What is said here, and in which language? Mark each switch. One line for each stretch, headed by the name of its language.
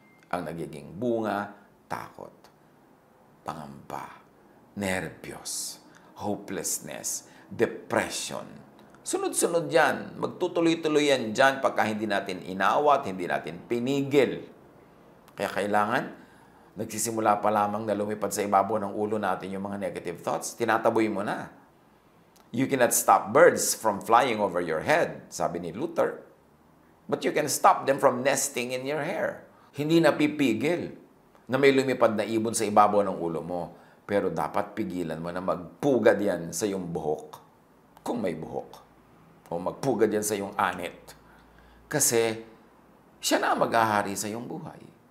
Filipino: Ang nagiging bunga, takot, pangamba, nervyos,
English: hopelessness, depression.
Filipino: Sunod-sunod yan. Magtutuloy-tuloy yan dyan pagka hindi natin inawat, hindi natin pinigil. Kaya kailangan, nagsisimula pa lamang na lumipad sa ibabaw ng ulo natin yung mga
English: negative thoughts,
Filipino: tinataboy mo na.
English: You cannot stop birds from flying over your head,
Filipino: sabi ni
English: Luther. But you can stop them from nesting in your hair.
Filipino: Hindi napipigil na may lumipad na ibon sa ibabaw ng ulo mo. Pero dapat pigilan mo na magpugad yan sa iyong buhok. Kung may buhok. O magpugad yan sa iyong anit. Kasi siya na mag-ahari sa iyong buhay.